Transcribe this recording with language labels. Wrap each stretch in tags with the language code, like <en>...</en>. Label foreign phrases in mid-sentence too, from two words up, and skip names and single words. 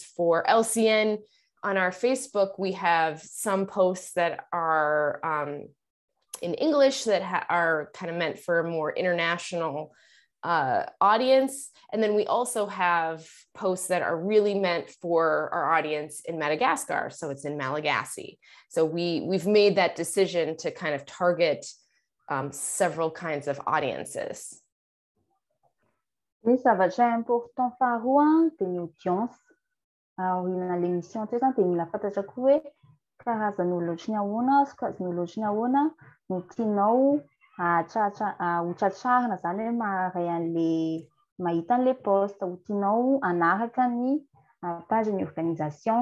<en>For LCN, on our Facebook, we have some posts that are in English that are kind of meant for a more international audience. And then we also have posts that are really meant for our audience in Madagascar. So it's in Malagasy. So we've made that decision to kind of target several kinds of audiences.</en> <mg>Ny zavatra important faharoa dia ny audience. Aoriana l'émission teo zany dia mila fantatra koa hoe karazan'olona ohatry ny ahoana, sokajin'olona ohatry ny ahoana no tianao hotratrarina zany hoe maharay an'le mahita an'le poste, ho tianao anaraka ny page ny organisation.</mg>